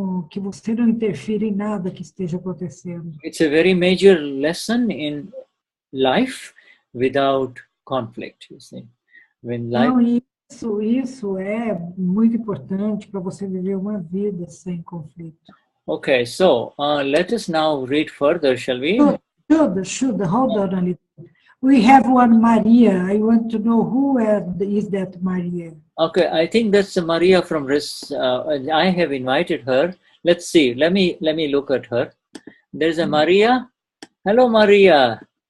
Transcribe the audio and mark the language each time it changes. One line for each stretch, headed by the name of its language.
Portuguese: Que você não interfira em nada que esteja acontecendo.
English: It's a very major lesson in life without conflict, you see. When life...
Portuguese: Então, isso é muito importante para você viver uma vida sem conflito.
English: Okay, so let us now read further, shall we? Shuddha, hold on a little. We have one Maria. I want to know who is that Maria. Okay, I think that's Maria from I have invited her. Let's see. Let me look at her. There's a Maria. Hello, Maria.